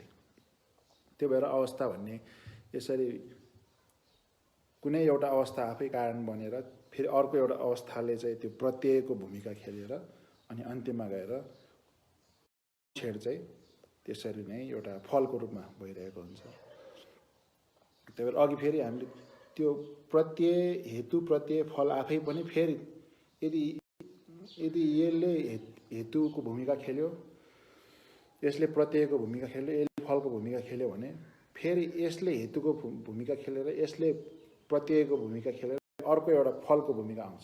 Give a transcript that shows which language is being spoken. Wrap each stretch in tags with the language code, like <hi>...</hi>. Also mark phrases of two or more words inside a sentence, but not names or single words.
<ne>त्यो भएर अवस्था भन्ने यसरी कुनै एउटा अवस्था आफै कारण बनेर फेरि अर्को एउटा अवस्थाले चाहिँ त्यो प्रत्ययको भूमिका खेलेर अनि अन्त्यमा गएर छेड चाहिँ त्यसरी नै एउटा फलको रूपमा भइरहेको हुन्छ। त्यही भएर अघि फेरि हामीले त्यो प्रत्यय हेतु प्रत्यय फल आफै पनि फेरि यदि यसले हेतुको भूमिका खेल्यो, यसले प्रत्ययको भूमिका खेल्यो, यसले फलको भूमिका खेल्यो भने फेरि यसले हेतुको भूमिका खेलेर यसले प्रत्ययको भूमिका खेलेर अर्को एउटा फलको भूमिका आउँछ।</ne>